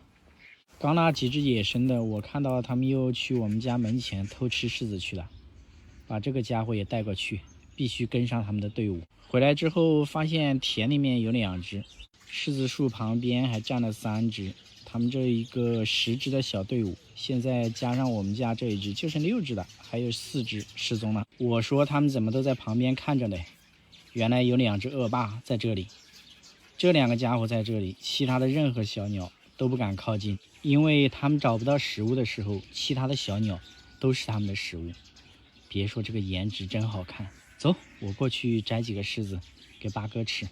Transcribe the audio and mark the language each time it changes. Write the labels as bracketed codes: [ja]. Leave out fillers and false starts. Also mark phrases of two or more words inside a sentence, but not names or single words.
[zh] 剛那幾隻野生的，我看到他們又去我們家門前偷吃柿子去了，把這個家伙也帶過去，必須跟上他們的隊伍。回來之後發現田裡面有2隻，柿子樹旁邊還站了3隻。他們這一個10隻的小隊伍，現在加上我們家這一隻，就剩6隻了，還有4隻失蹤了。我說他們怎麼都在旁邊看着嘞？原來有2隻惡霸在這裡，這2個家伙在這裡，其他的任何小鳥都不敢靠近，因為他們找不到食物的時候，其他的小鳥都是他們的食物。別說這個顏值真好看，走，我過去摘幾個柿子給八哥吃。